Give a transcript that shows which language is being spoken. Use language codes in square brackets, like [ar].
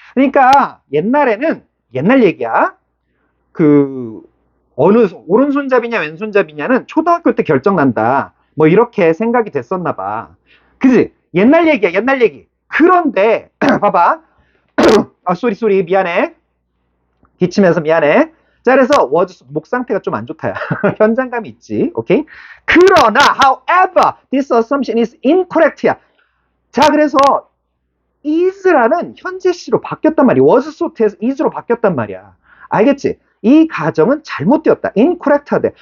[ko] 그러니까 옛날에는 옛날 얘기야. 오른손잡이냐 왼손잡이냐는 초등학교 때 결정난다. 뭐 이렇게 생각이 됐었나 봐. 그지? 옛날 얘기야, 옛날 얘기. 그런데 봐봐. 쏘리 미안해. 기침해서 미안해. 자, 그래서 목 상태가 좀 안 좋다야. 현장감이 있지. 오케이? 그러나 [en] however this assumption is incorrect야. [ko] 자, 그래서 is라는 현재 시로 바뀌었단 말이야. was sought에서 is로 바뀌었단 말이야. 알겠지? 이 가정은 잘못되었다. incorrect하대.